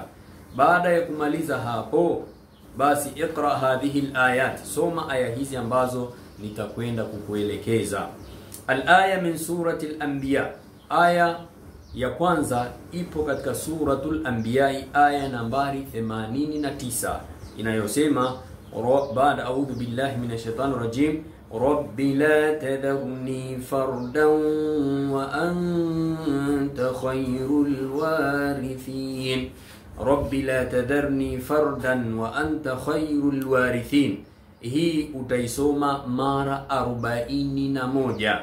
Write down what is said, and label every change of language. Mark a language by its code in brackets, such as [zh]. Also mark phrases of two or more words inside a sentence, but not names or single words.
[sw] Baada ya kumaliza hapo, basi [ar] اقرأ هذه الآيات, [sw] soma aya hizi ambazo nitakwenda kukuelekeza. [ar] الآية من سورة الأنبياء, [sw] aya ya kwanza ipo katika suratul anbiya, aya nambari 89 inayosema baada [ar] أعوذ بالله من الشيطان الرجيم, رب لا تذرني فردا وأنت خير الوارثين. رب لا تذرني فردا وأنت خير الوارثين. [sw] Hii utaisoma mara 41.